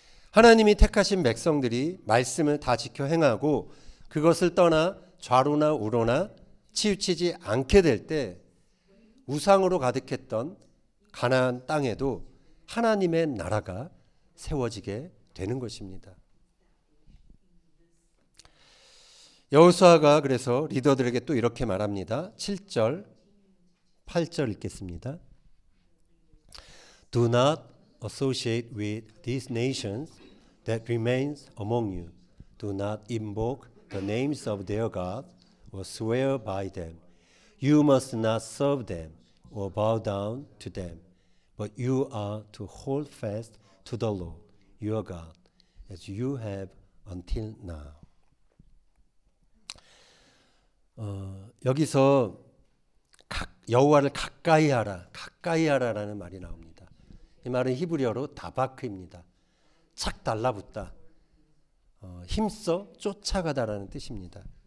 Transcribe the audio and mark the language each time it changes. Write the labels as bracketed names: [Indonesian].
[Korean] 하나님이 택하신 백성들이 말씀을 다 지켜 행하고 그것을 떠나 좌로나 우로나 치우치지 않게 될 때 우상으로 가득했던 가나안 땅에도 하나님의 나라가 세워지게 되는 것입니다. 여호수아가 그래서 리더들에게 또 이렇게 말합니다. 7절, 8절 읽겠습니다. [English] Do not associate with these nations that remains among you. Do not invoke the names of their gods or swear by them. You must not serve them or bow down to them, but you are to hold fast to the Lord your God, as you have until now. [Korean] 여기서 여호와를 가까이 하라라는 말이 나옵니다. 이 말은 히브리어로 다바크입니다. 착 달라붙다, 힘써 쫓아가다라는 뜻입니다.